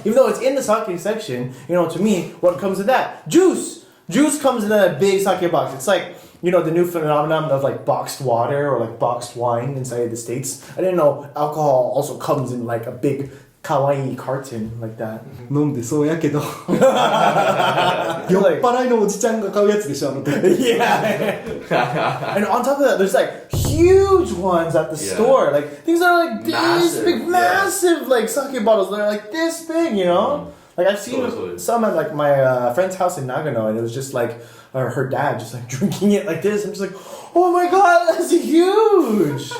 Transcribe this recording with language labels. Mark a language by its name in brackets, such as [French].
[English] Even though it's in the sake section, you know, to me, what comes with that? Juice. Juice comes in a big sake box. It's like, you know, the new phenomenon of like boxed water or like boxed wine inside the States. I didn't know alcohol also comes in like a big kawaii carton like that. [Japanese] 飲んでそうやけど酔っ払いのおじちゃんが買うやつでしょ、あの時。 [English] Yeah. And on top of that, there's like huge ones at the store. Like things that are like this Massive, big, yeah. massive like sake bottles that are like this big, you know? Like I've seen Totally. some at like my friend's house in Nagano, and it was just like her dad just like drinking it like this. I'm just like, oh my god, that's huge.